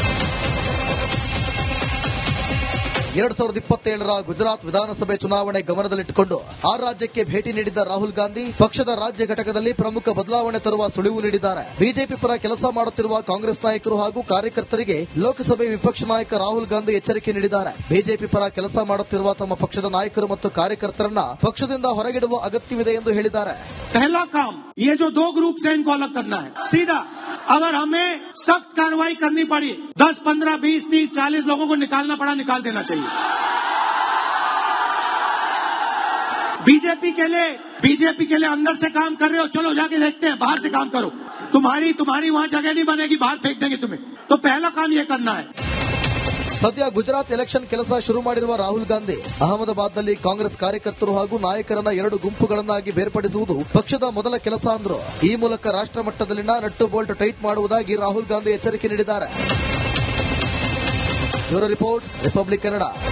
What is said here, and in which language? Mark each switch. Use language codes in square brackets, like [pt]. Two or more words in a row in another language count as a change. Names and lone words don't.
[kn] 2027ರ ಗುಜರಾತ್ ವಿಧಾನಸಭೆ ಚುನಾವಣೆ ಗಮನದಲ್ಲಿಟ್ಟುಕೊಂಡು ಆ ರಾಜ್ಯಕ್ಕೆ ಭೇಟಿ ನೀಡಿದ್ದ ರಾಹುಲ್ ಗಾಂಧಿ ಪಕ್ಷದ ರಾಜ್ಯ ಘಟಕದಲ್ಲಿ ಪ್ರಮುಖ ಬದಲಾವಣೆ ತರುವ ಸುಳಿವು ನೀಡಿದ್ದಾರೆ. ಬಿಜೆಪಿ ಪರ ಕೆಲಸ ಮಾಡುತ್ತಿರುವ ಕಾಂಗ್ರೆಸ್ ನಾಯಕರು ಹಾಗೂ ಕಾರ್ಯಕರ್ತರಿಗೆ ಲೋಕಸಭೆ ವಿಪಕ್ಷ ನಾಯಕ ರಾಹುಲ್ ಗಾಂಧಿ ಎಚ್ಚರಿಕೆ ನೀಡಿದ್ದಾರೆ. ಬಿಜೆಪಿ ಪರ ಕೆಲಸ ಮಾಡುತ್ತಿರುವ ತಮ್ಮ ಪಕ್ಷದ ನಾಯಕರು ಮತ್ತು ಕಾರ್ಯಕರ್ತರನ್ನ ಪಕ್ಷದಿಂದ ಹೊರಗಿಡುವ ಅಗತ್ಯವಿದೆ ಎಂದು ಹೇಳಿದ್ದಾರೆ. [hi] पहला काम ये जो दो ग्रुप से इनको अलग करना है. सीधा अगर हमें सख्त कार्रवाई करनी पड़ी, 10, 15, 20, 30, 40 लोगों को निकालना पड़ा, निकाल देना चाहिए. बीजेपी के लिए अंदर से काम कर रहे हो, चलो जाके देखते हैं, बाहर से काम करो. तुम्हारी वहां जगह नहीं बनेगी, बाहर फेंक देंगे तुम्हें. तो पहला काम ये करना है. [kn] ಸದ್ಯ ಗುಜರಾತ್ ಎಲೆಕ್ಷನ್ ಕೆಲಸ ಶುರು ಮಾಡಿರುವ ರಾಹುಲ್ ಗಾಂಧಿ ಅಹಮದಾಬಾದ್ನಲ್ಲಿ ಕಾಂಗ್ರೆಸ್ ಕಾರ್ಯಕರ್ತರು ಹಾಗೂ ನಾಯಕರನ್ನ 2 ಗುಂಪುಗಳನ್ನಾಗಿ ಬೇರ್ಪಡಿಸುವುದು ಪಕ್ಷದ ಮೊದಲ ಕೆಲಸ ಅಂದ್ರು. ಈ ಮೂಲಕ ರಾಷ್ಟ್ರ ಮಟ್ಟದಲ್ಲಿನ [en] nut bolt tight [kn] ಮಾಡುವುದಾಗಿ ರಾಹುಲ್ ಗಾಂಧಿ ಎಚ್ಚರಿಕೆ ನೀಡಿದ್ದಾರೆ. [en] bureau report, [kn] ರಿಪಬ್ಲಿಕ್ ಕನ್ನಡ.